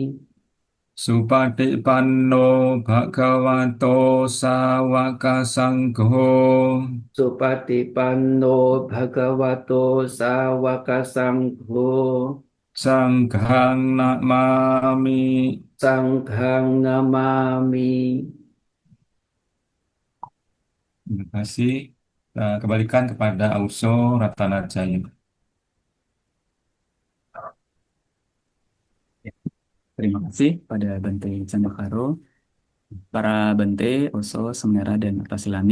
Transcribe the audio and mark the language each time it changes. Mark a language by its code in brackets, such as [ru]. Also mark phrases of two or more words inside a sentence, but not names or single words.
[pi] Supatipanno bhagavato sawaka sangho. Supatipanno bhagavato sawaka sangho. Sanghang namami. Sanghang namami. [id] Terima kasih. Kembalikan kepada Auso Ratanajaya. Terima kasih pada Bante Candakaro, para Bante, Oso, Semera, dan Tasilani.